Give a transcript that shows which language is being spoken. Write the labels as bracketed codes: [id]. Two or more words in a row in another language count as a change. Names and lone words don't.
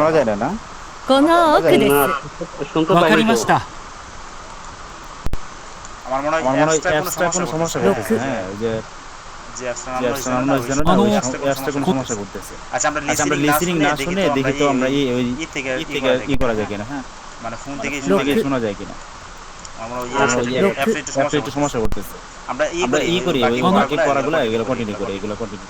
[bn] শোনা যায় না না [ja] この奥で [bn] না, [ja] す。 [bn] শুনতে [ja] わか [bn] পাইনি [ja] りま [bn] তো। [ja] した [bn] আমার মনে হয় অ্যাপসটা কোনো সমস্যা করতেছে হ্যাঁ ওই যে অ্যাপসটা নামানো হয়েছে না ওই অ্যাপসটা কোনো সমস্যা করতেছে আচ্ছা আমরা লিসেনিং না শুনে দেখি তো আমরা ওই থেকে ই করা যায় কিনা হ্যাঁ মানে ফোন থেকে শোনা যায় কিনা আমরা ওই অ্যাপসটা একটু সমস্যা করতেছে আমরা ই করি ওই বাকি পড়াগুলো এগুলো কন্টিনিউ করি এগুলো কন্টিনিউ